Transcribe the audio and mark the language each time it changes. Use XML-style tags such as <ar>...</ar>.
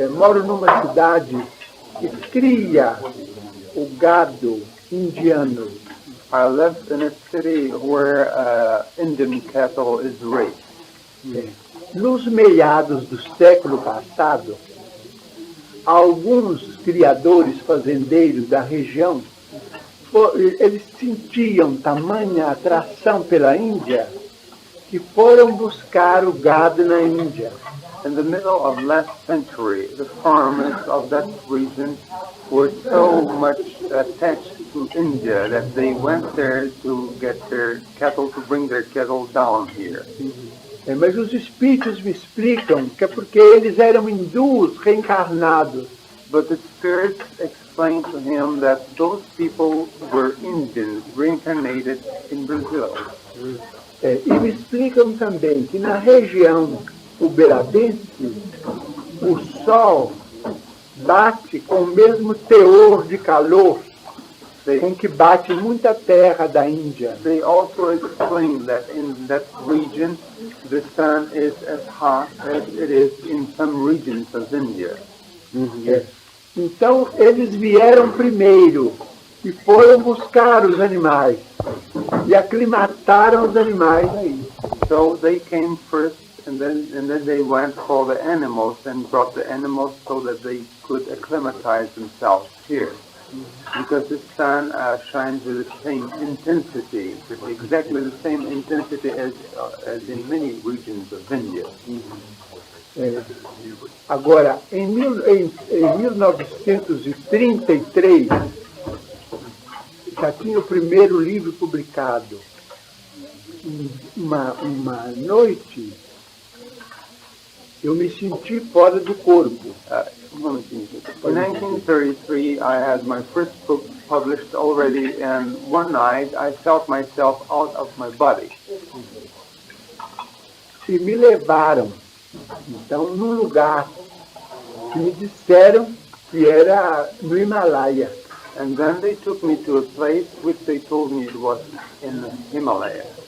<pt>Moro numa cidade que cria o gado indiano.</pt> <en>I live in a city where Indian cattle is raised.</en> <pt>Nos meados do século passado, alguns criadores fazendeiros da região, eles sentiam tamanha atração pela Índia que foram buscar o gado na Índia.</pt> <en>In the middle of last century, the farmers of that region were so much attached to India that they went there to get their cattle, to bring their cattle down here.</en> <pt>Mas os espíritos me explicam que é porque eles eram hindus reencarnados.</pt> <en>But the spirits explained to him that those people were Indians reincarnated in Brazil.</en> <pt>E me explicam também que na região uberadense, o sol bate com o mesmo teor de calor com que bate muita terra da Índia.</pt> <en>They also explain that in that region the sun is as hot as it is in some regions of India.</en> <pt>Então, eles vieram primeiro e foram buscar os animais e aclimataram os animais aí.</pt> <en>So they came first, and then they went for the animals and brought the animals so that they could acclimatize themselves here. Because the sun shines with the same intensity, exactly the same intensity as in many regions of India.</en> <pt>Agora, em 1933, já tinha o primeiro livro publicado. Uma noite, eu me senti fora do corpo.</pt> <en>In 1933, I had my first book published already, and one night I felt myself out of my body.</en> <pt>E me levaram, então, num lugar que me disseram que era no Himalaia.</pt> <en>And then they took me to a place which they told me it was in the Himalaya.</en>